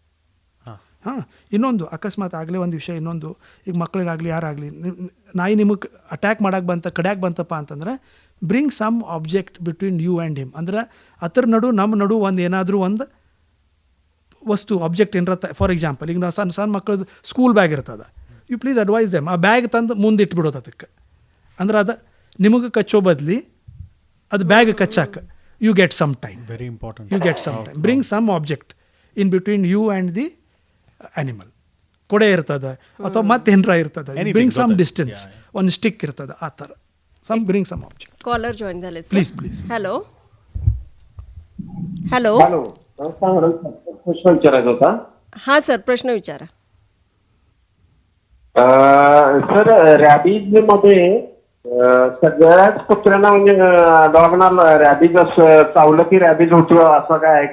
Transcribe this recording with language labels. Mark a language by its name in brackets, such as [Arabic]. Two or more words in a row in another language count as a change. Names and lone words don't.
[Kannada] ಹಾಂ, ಇನ್ನೊಂದು ಅಕಸ್ಮಾತ್ ಆಗಲೇ ಒಂದು ವಿಷಯ, ಇನ್ನೊಂದು ಈಗ ಮಕ್ಕಳಿಗಾಗಲಿ ಯಾರಾಗಲಿ ನಾಯಿ ನಿಮಗೆ ಅಟ್ಯಾಕ್ ಮಾಡಕ್ಕೆ ಕಡ್ಯಾಕೆ ಬಂತಪ್ಪ ಅಂತಂದ್ರೆ [English] bring some object between you and him. [Kannada] ಅಂದ್ರೆ ಅದ್ರ ನಮ್ಮ ನಡು ಏನಾದರೂ ಒಂದು ವಸ್ತು ಆಬ್ಜೆಕ್ಟ್ ಏನಾರ [English] for example [Kannada] ಈಗ ನಾವು ಸಣ್ಣ ಮಕ್ಕಳದ್ದು [English] school bag [Kannada] ಇರ್ತದೆ, [English] you please advise them [Kannada] ಆ ಬ್ಯಾಗ್ ತಂದು ಮುಂದೆ ಇಟ್ಬಿಡೋದು ಅದಕ್ಕೆ. ಅಂದ್ರೆ ಅದು ನಿಮಗೆ ಕಚ್ಚೋ ಬದಲಿ ಅದು ಬ್ಯಾಗ್ ಕಚ್ಚಾಕ [English] you get some time. very important. you get some time. bring some object in between you and the animal. [Kannada] ಕೊಡೆ ಇರ್ತದೆ ಅಥವಾ ಮತ್ತೇನರ ಇರ್ತದೆ, [English] bring some distance, [Kannada] ಒಂದು ಸ್ಟಿಕ್ ಇರ್ತದೆ, ಆ ಥರ [English] bring some object. caller join [Marathi] झाले प्लीज. हॅलो. प्रश्न विचारायचा होता. हां सर, प्रश्न विचारा. सर, रॅबीज मध्ये सगळ्याच कुत्र्यांना म्हणजे डॉगना रॅबीज चावलं की रॅबीज होतो असं काय आहे का?